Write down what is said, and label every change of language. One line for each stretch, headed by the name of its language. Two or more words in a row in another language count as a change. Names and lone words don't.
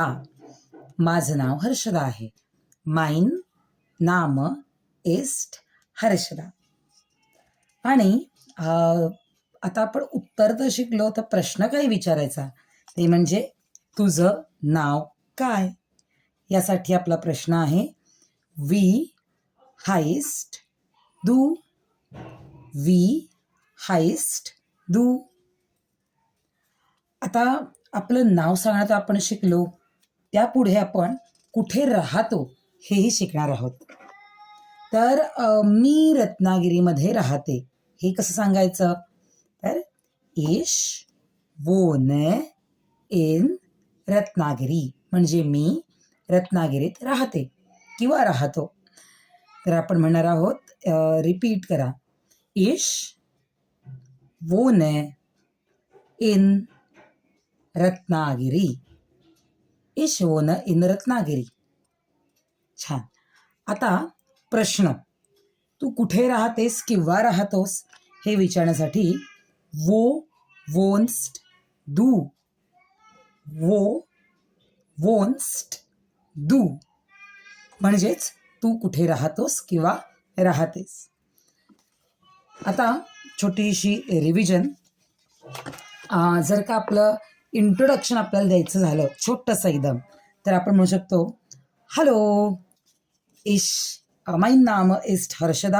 Marathi: माझं नाव हर्षदा आहे.
German: mein Name ist
Marathi: हर्षदा. आणि आता आपण उत्तर तर शिकलो, तर प्रश्न काय विचारायचा ते म्हणजे तुझं नाव काय. यासाठी आपला प्रश्न आहे,
German: wie heißt du? wie heißt du?
Marathi: आता आपलं नाव सांगण्यात आपण शिकलो, त्यापुढे आपण कुठे राहतो हेही शिकणार आहोत. तर मी रत्नागिरीमध्ये राहते हे कसं सांगायचं, तर
German: ich wohne in
Marathi: रत्नागिरी, म्हणजे मी रत्नागिरीत राहते किंवा राहतो. तर आपण म्हणणार आहोत, रिपीट करा,
German: ich wohne in
Marathi: रत्नागिरी.
German: ich wohn in रत्नागिरी. छान.
Marathi: आता प्रश्न, तू कुठे राहतेस किंवा राहतोस हे विचारण्यासाठी
German: wo wohnst du. wo wohnst du
Marathi: म्हणजेच तू कुठे राहतोस किंवा राहतेस. आता छोटीशी रिव्हिजन. जर का आपलं इंट्रोडक्शन आपल्याला द्यायचं झालं छोटंसं एकदम, तर आपण म्हणू शकतो, हॅलो,
German: ich mein Name ist
Marathi: हर्षदा.